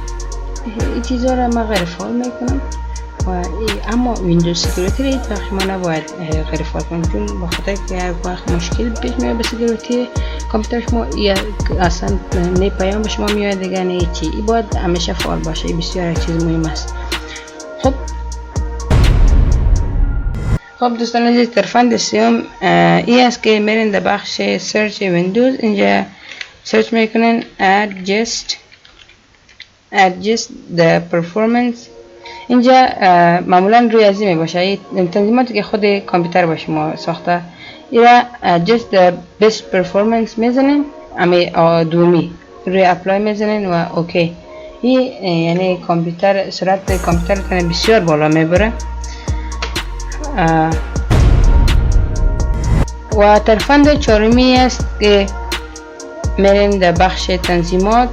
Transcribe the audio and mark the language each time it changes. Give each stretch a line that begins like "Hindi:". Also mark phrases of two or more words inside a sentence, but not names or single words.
Persian: این چیزا رو ما غیر فعال میکنم و اما ویندوز سکیوریتی رو هیچ وقت شما نباید غیر فعال کنید، چون بخاطر که یک وقت مشکل پیش میاد به سکیوریتی کامپیوتر شما، یا اصلا نه پیام به شما میاد دیگه نه هیچی. این باید همیشه فعال باشه. این بسیار چیز مهم است. خب دوستان عزیز، طرفند سوم این است که میرین در بخش سرچ ویندوز. اینجا سرچ میکنین
English: adjust the performance.
Persian: اینجا معمولا روی ازی می باشه، این تنظیماتی که خود کامپیوتر با شما ساخته. ایرا
English: just the best performance
Persian: میزنین، امی دومی روی اپلای میزنین و اوکی. این یعنی کامپیوتر، سرعت کامپیوتر بسیار بالا میبره. و طرفند چهارمی است که میرین در بخش تنظیمات.